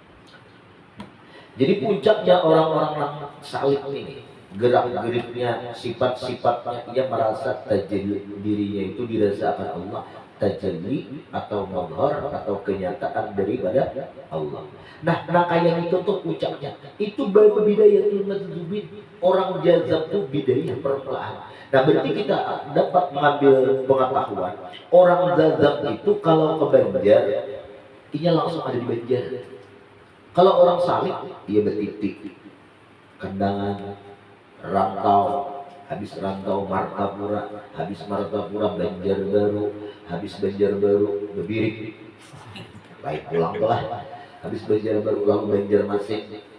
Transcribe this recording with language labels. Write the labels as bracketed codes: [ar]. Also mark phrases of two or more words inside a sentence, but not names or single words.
[bjn] Jadi puncaknya orang-orang yang salih ini, gerak-geriknya, sifat-sifatnya, ia merasa tajalli dirinya itu dirasakan Allah, tajalli atau mazhar atau kenyataan daripada Allah. Nah, kayak itu tuh puncaknya. Itu baru [ar] بداية المجذوبين. [bjn] Orang jazab itu bidayah perlahan. Nah, berarti kita dapat mengambil pengetahuan orang jazab itu kalau ke Banjar, ia langsung ada di Banjar. Kalau orang salih, dia bertitik, Kandangan, rantau, habis rantau Martapura, habis Martapura Banjarbaru, habis Banjarbaru Bebirik, baik pulang telah, habis Banjarbaru lalu Banjarmasin.